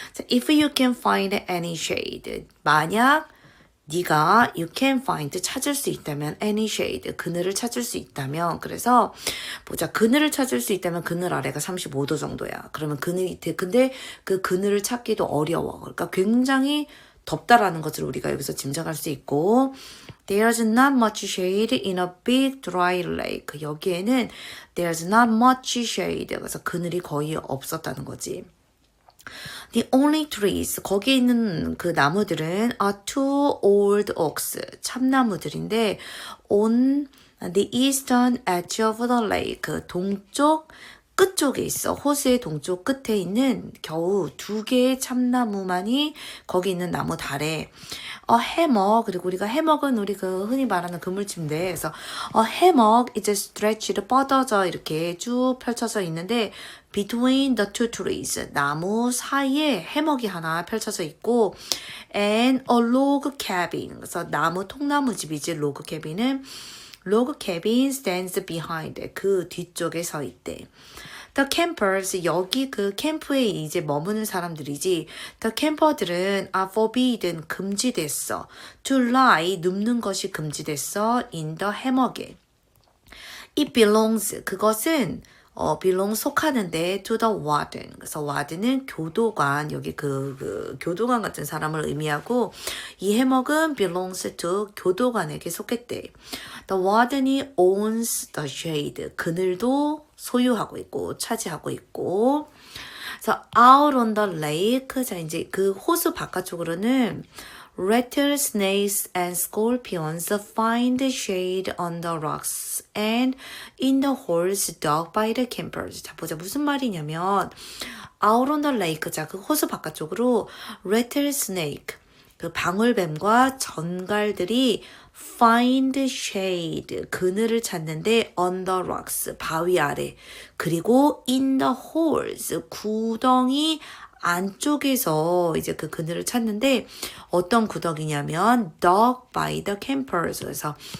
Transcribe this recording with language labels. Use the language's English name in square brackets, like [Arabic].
[English] If you can find any shade, [Korean] 만약 네가 [English] you can find [Korean] 찾을 수 있다면 [English] any shade, [Korean] 그늘을 찾을 수 있다면, 그래서 보자, 그늘을 찾을 수 있다면 그늘 아래가 35도 정도야. 그러면 근데 그 그늘을 찾기도 어려워. 그러니까 굉장히 덥다라는 것을 우리가 여기서 짐작할 수 있고, [English] There's not much shade in a big dry lake. [Korean] 여기에는 [English] there's not much shade. [Korean] 그래서 그늘이 거의 없었다는 거지. [English] The only trees, [Korean] 거기에 있는 그 나무들은 [English] are two old oaks, [Korean] 참나무들인데 [English] on the eastern edge of the lake, [Korean] 동쪽 끝쪽에 있어. 호수의 동쪽 끝에 있는 겨우 2개의 참나무만이 거기 있는 나무 달에 해먹, 그리고 우리가 해먹은 우리 그 흔히 말하는 그물침대. 그래서 해먹 이제 stretched, 뻗어져 이렇게 쭉 펼쳐져 있는데 [English] between the two trees, [Korean] 나무 사이에 해먹이 하나 펼쳐져 있고 [English] and a log cabin, [Korean] 그래서 나무 통나무 집이지. [English] log cabin은 log cabin stands behind, [Korean] 그 뒤쪽에 서 있대. [English] The campers, [Korean] 여기 그 캠프에 이제 머무는 사람들이지. [English] The camper들은 are forbidden, [Korean] 금지됐어. [English] To lie, [Korean] 눕는 것이 금지됐어. [English] In the hammock에. It belongs, [Korean] 그것은 [English] belong [Korean] 속하는데 [English] to the warden. [Korean] 그래서 warden은 교도관, 여기 그 교도관 같은 사람을 의미하고 이 해먹은 [English] belongs to [Korean] 교도관에게 속했대. [English] The warden이 owns the shade. [Korean] 그늘도 소유하고 있고 차지하고 있고. 그래서 [English] out on the lake. [Korean] 자, 이제 그 호수 바깥쪽으로는 [English] rattlesnakes and scorpions find shade on the rocks and in the holes dug by the campers. [Korean] 자, 보자. 무슨 말이냐면 out on the lake. 자, 그 호수 바깥쪽으로 rattlesnake, 그 방울뱀과 전갈들이 [English] find shade, [Korean] 그늘을 찾는데 [English] on the rocks, [Korean] 바위 아래. 그리고 [English] in the holes, [Korean] 구덩이 안쪽에서 이제 그 그늘을 찾는데 어떤 구덩이냐면 [English] dug by the campers. [Korean] 그래서